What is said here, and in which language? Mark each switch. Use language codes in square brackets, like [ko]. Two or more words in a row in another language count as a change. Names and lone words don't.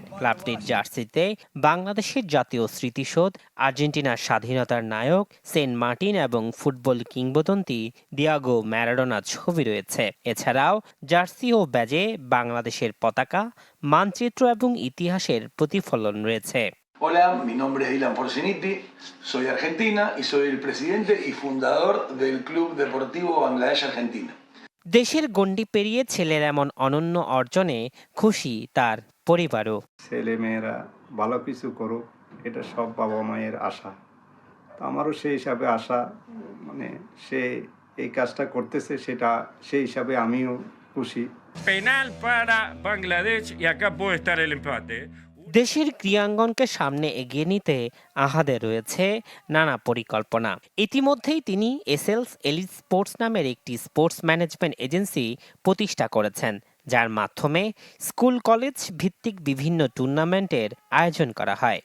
[bn] ক্লাবটির জার্সিতে বাংলাদেশের জাতীয় স্মৃতিসৌধ, আর্জেন্টিনার স্বাধীনতার নায়ক সেন্ট মার্টিন এবং ফুটবল কিংবদন্তি দিয়াগো ম্যারাডোনার ছবি রয়েছে। এছাড়াও জার্সি ও ব্যাজে বাংলাদেশের পতাকা, মানচিত্র এবং ইতিহাসের প্রতিফলন রয়েছে। [es] Hola, mi nombre es Ilan Porciniti, soy argentina y soy el presidente y fundador del Club Deportivo Bangladesh Argentina. [bn] দেশের গণ্ডি পেরিয়ে ছেলের এমন অনন্য অর্জনে খুশি তার পরিবারও। ছেলে মেয়েরা ভালো কিছু করুক, এটা সব বাবা মায়ের আশা। তো আমারও সেই হিসাবে আশা, সে এই কাজটা করতেছে সেটা সেই হিসাবে আমিও খুশি। [es] Penal para Bangladesh y acá puede estar el empate. [bn] দেশের ক্রীড়াঙ্গনকে সামনে এগিয়ে নিতে আহাদে রয়েছে নানা পরিকল্পনা। ইতিমধ্যেই তিনি এসএলস এলিট স্পোর্টস নামের একটি স্পোর্টস ম্যানেজমেন্ট এজেন্সি প্রতিষ্ঠা করেছেন, যার মাধ্যমে স্কুল কলেজ ভিত্তিক বিভিন্ন টুর্নামেন্টের আয়োজন করা হয়।